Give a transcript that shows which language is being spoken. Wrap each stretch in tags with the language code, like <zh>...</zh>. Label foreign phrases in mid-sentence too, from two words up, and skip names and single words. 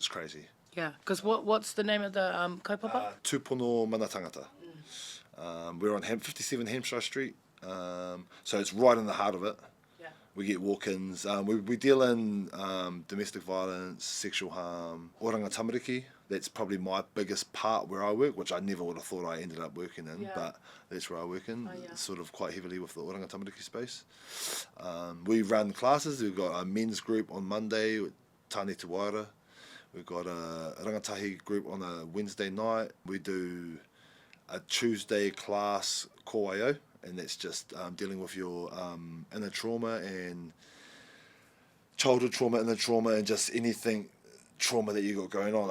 <en>It's crazy. Yeah. Because what's the name of the kaupapa? Tūpono Mana Tangata. We're on 57 Hampshire Street, so it's right in the heart of it. Yeah. We get walk-ins. We deal in domestic violence, sexual harm, oranga tamariki. That's probably my biggest part where I work, which I never would have thought I ended up working in, Yeah. but that's where I work in, Oh, yeah. sort of quite heavily with the oranga tamariki space. We run classes. We've got a men's group on Monday with Tāne Te Waira. We've got a rangatahi group on a Wednesday night. We do a Tuesday class kōwaio, and that's just dealing with your inner trauma and childhood trauma, inner trauma, and just anything trauma that you got going on.</en>